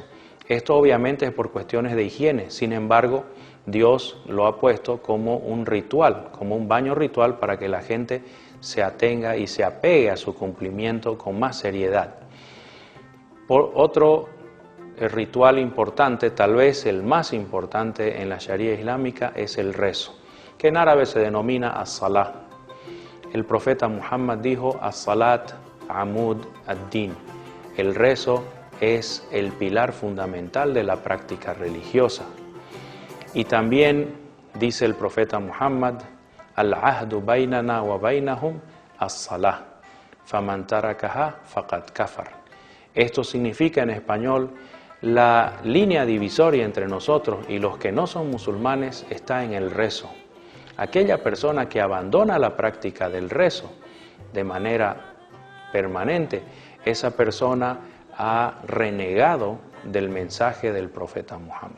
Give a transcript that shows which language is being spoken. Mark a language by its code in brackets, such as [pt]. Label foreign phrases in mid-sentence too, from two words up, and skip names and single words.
[es] Esto obviamente es por cuestiones de higiene, sin embargo, Dios lo ha puesto como un ritual, como un baño ritual para que la gente se atenga y se apegue a su cumplimiento con más seriedad. Por otro ritual importante, tal vez el más importante en la Sharia islámica, es el rezo, que en árabe se denomina as-salah. El profeta Muhammad dijo, [ar] الصلاة عماد الدين. [es] El rezo es el pilar fundamental de la práctica religiosa. Y también dice el profeta Muhammad, [ar] العهد بيننا وبينهم الصلاة، فمن تركها فقد كفر. [es] Esto significa en español, la línea divisoria entre nosotros y los que no son musulmanes está en el rezo. Aquella persona que abandona la práctica del rezo de manera permanente, esa persona ha renegado del mensaje del profeta Muhammad.